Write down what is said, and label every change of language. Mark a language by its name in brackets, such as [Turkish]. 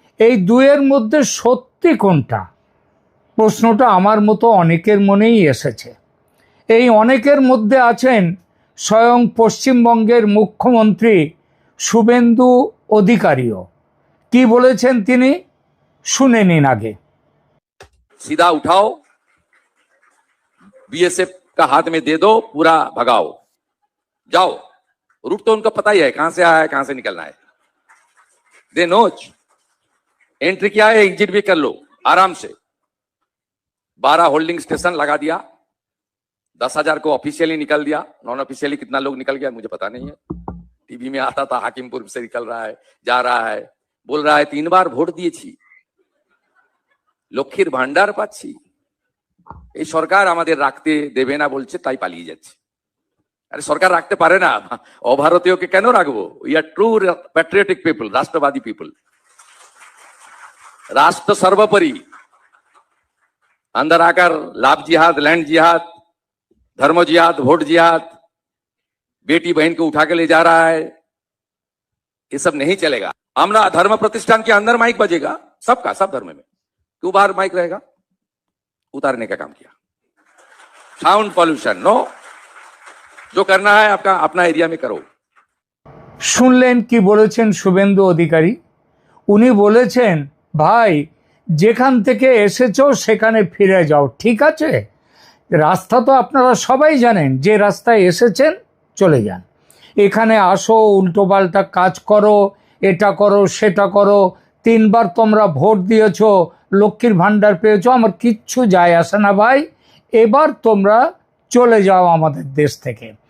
[Bangla] এই দুয়ের মধ্যে সত্যি কোনটা? প্রশ্নটা আমার মতো অনেকের মনেই এসেছে। এই অনেকের মধ্যে আছেন স্বয়ং পশ্চিমবঙ্গের মুখ্যমন্ত্রী শুভেন্দু অধিকারীও। কি বলেছেন তিনি, শুনে নিন আগে। [Hindi] सीधा उठाओ, बीएसएफ का हाथ में दे दो, पूरा भगाओ, जाओ। रूट तो उनका पता ही है, कहां से आया है, कहां से निकलना है। दे नोच एंट्री किया है, एग्जिट भी कर लो आराम से। 12 होल्डिंग स्टेशन लगा दिया, 10,000 को ऑफिशियली निकल दिया, नॉन ऑफिशियली कितना लोग निकल गया मुझे पता नहीं है। टीवी में आता था हाकिमपुर से निकल रहा है, जा रहा है, बोल रहा है 3 बार [Bangla] ভোট দিয়েছি, লক্ষ্মীর ভান্ডার পাচ্ছি, এই সরকার আমাদের রাখতে দেবে না বলছে, তাই পালিয়ে যাচ্ছে। আরে সরকার রাখতে পারে না, অভারতীয়কে কেন রাখবো? [English] we are true patriotic people, [Bangla] রাষ্ট্রবাদী people. [Hindi] राष्ट्र सर्वोपरि, अंदर आकर लाभ जिहाद, लैंड जिहाद, धर्म जिहाद, वोट जिहाद, बेटी बहन को उठा के ले जा रहा है, ये सब नहीं चलेगा। हमरा धर्म प्रतिष्ठान के अंदर माइक बजेगा सबका, सब धर्म में, क्यों बाहर माइक रहेगा? उतारने का काम किया। साउंड पॉल्यूशन नो, जो करना है आपका अपना एरिया में करो। [Bangla] শুনলেন কি বলেছেন শুভেন্দু অধিকারী? উনি বলেছেন, ভাই যেখান থেকে এসেছো সেখানে ফিরে যাও, ঠিক আছে? রাস্তা তো আপনারা সবাই জানেন, যে রাস্তায় এসেছেন চলে যান। এখানে আসো, উল্টোপাল্টা কাজ করো, এটা করো সেটা করো, 3 বার তোমরা ভোট দিয়েছো, লক্ষ্মীর ভাণ্ডার পেয়েছো, আমার কিচ্ছু যায় আসে না ভাই, এবার তোমরা চলে যাও আমাদের দেশ থেকে।